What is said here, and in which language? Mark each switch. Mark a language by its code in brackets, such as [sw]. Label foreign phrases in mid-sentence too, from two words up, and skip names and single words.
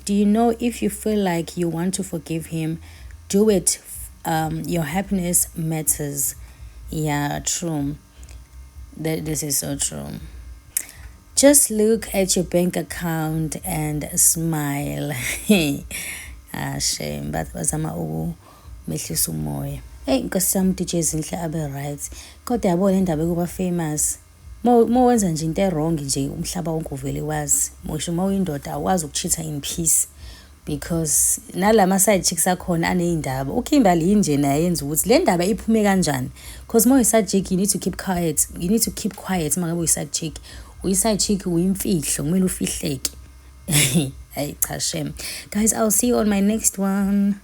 [en] Do you know if you feel like you want to forgive him, do it. Your happiness matters. Yeah, true. This is so true. Just look at your bank account and smile. Shame, but [zu] bazama ukumehlisa umoya. Hey, nkosi yami DJ Zinhle abe right. Kodwa yabo le ndaba kuba famous. Mo wenza nje into wrong nje umhlaba wonke uvele wazi. Mosho mawuyindoda awazi ukuchitha [en] in peace. [zu] Because nalama [en] side chicks [zu] akhona anezindaba uKimberly nje naye yenza ukuthi le ndaba iphume kanjani, [en] because mo side chick you need to keep quiet mangabe side chick side chick [zu] uyimfihlo kumele ufihleke. [en] Hey cha shame guys, I'll see you on my next one.